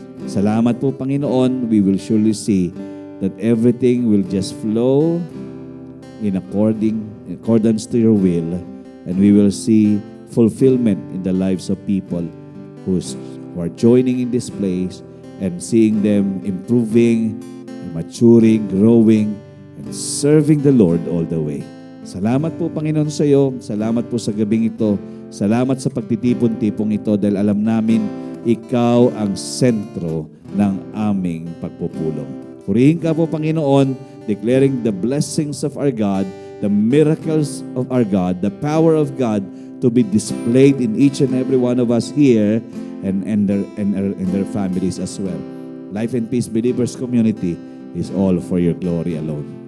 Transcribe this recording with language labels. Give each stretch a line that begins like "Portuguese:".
Filipino: Salamat po, Panginoon.
English: We will surely see that everything will just flow in accordance to your will, and we will see fulfillment in the lives of people who are joining in this place and seeing them improving, maturing, growing, and serving the Lord all the way.
Filipino: Salamat po, Panginoon, sa iyo. Salamat po sa gabing ito. Salamat sa pagtitipon-tipong ito dahil alam namin ikaw ang sentro ng aming pagpupulong. Purihin ka po, Panginoon,
English: declaring the blessings of our God, the miracles of our God, the power of God to be displayed in each and every one of us here and their families as well. Life and Peace Believers Community is all for your glory alone.